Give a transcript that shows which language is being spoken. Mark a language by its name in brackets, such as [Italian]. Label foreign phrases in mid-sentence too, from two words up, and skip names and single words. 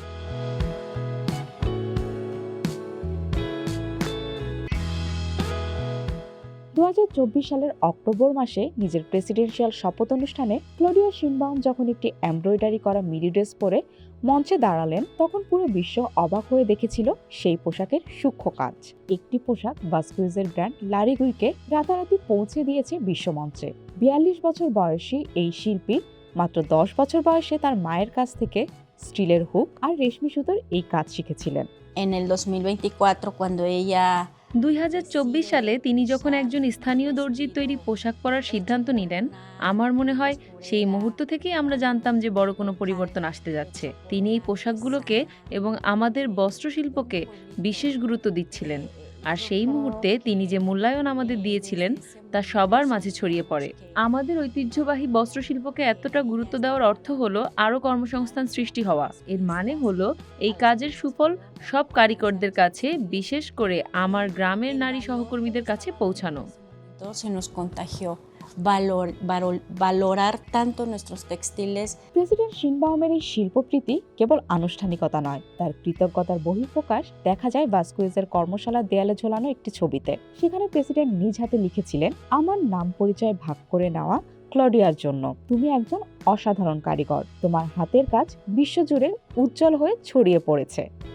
[Bangla] 2024 সালের অক্টোবর মাসে নিজের প্রেসিডেন্সিয়াল শপথ অনুষ্ঠানে ক্লডিয়া শিনবাউম যখন একটি এমব্রয়ডারি করা মিডি ড্রেস পরে মঞ্চে দাঁড়ালেন, তখন পুরো বিশ্ব অবাক হয়ে দেখেছিল সেই পোশাকের সূক্ষ্ম কাজ। একটি পোশাক ভাস্কুয়েজের ব্র্যান্ড লারিগুইকে রাতারাতি পৌঁছে দিয়েছে বিশ্বমঞ্চে। 42 বছর বয়সী এই শিল্পী মাত্র 10 বছর বয়সে তার মায়ের কাছ থেকে স্টিলের হুক আর রেশমি সুতোর এই কাজ শিখেছিলেন। [Spanish] En el 2024, cuando ella [Bangla] 2024 সালে তিনি যখন একজন স্থানীয় দর্জির তৈরি পোশাক পরার সিদ্ধান্ত নিলেন, আমার মনে হয় সেই মুহূর্ত থেকেই আমরা জানতাম যে বড় কোনো পরিবর্তন আসতে যাচ্ছে। তিনি এই পোশাকগুলোকে এবং আমাদের বস্ত্রশিল্পকে বিশেষ গুরুত্ব দিচ্ছিলেন, আর সেই মুহূর্তে তিনি যে মূল্যায়ন আমাদের দিয়েছিলেন তা সবার মাঝে ছড়িয়ে পড়ে। আমাদের ঐতিহ্যবাহী বস্ত্রশিল্পকে এতটা গুরুত্ব দেওয়ার অর্থ হলো আরও কর্মসংস্থান সৃষ্টি হওয়া। এর মানে হলো এই কাজের সুফল সব কারিগরদের কাছে, বিশেষ করে আমার গ্রামের নারী সহকর্মীদের কাছে পৌঁছানো। [Spanish] se nos contagió valorar tanto nuestros textiles. [Bangla] প্রেসিডেন্ট শিনবাউমের এই শিল্পপ্রীতি কেবল আনুষ্ঠানিকতা নয়, তার কৃতজ্ঞতার বহিঃপ্রকাশ দেখা যায় ভাস্কুয়েজের কর্মশালার দেয়ালে ঝোলানো একটি ছবিতে। সেখানে প্রেসিডেন্ট নিজ হাতে লিখেছিলেন, আমার নাম পরিচয় ভাগ করে নেওয়া ক্লডিয়ার জন্য। তুমি একজন অসাধারণ কারিগর, তোমার হাতের কাজ বিশ্বজুড়ে উজ্জ্বল হয়ে ছড়িয়ে পড়েছে।